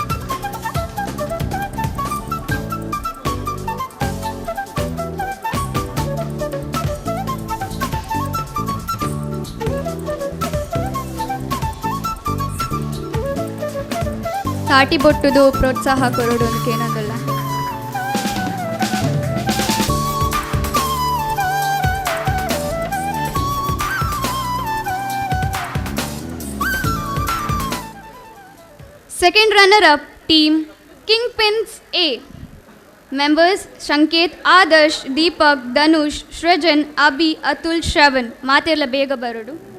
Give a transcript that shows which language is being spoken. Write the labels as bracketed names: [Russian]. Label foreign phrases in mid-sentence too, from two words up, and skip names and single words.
[Tulu] ತಾಟಿ ಬೊಟ್ಟುದು ಪ್ರೋತ್ಸಾಹ ಕೊರೋಡೊಂದಕ್ಕೆ ಏನೊಂದಲ್ಲ. [English] Second runner-up team Kingpins A. Members Shanket, Adarsh, Deepak, Danush, Shrajan, Abhi, Atul, Shravan. [Tulu] ಮಾತೆಲ್ಲ ಬೇಗ ಬರೋಡು.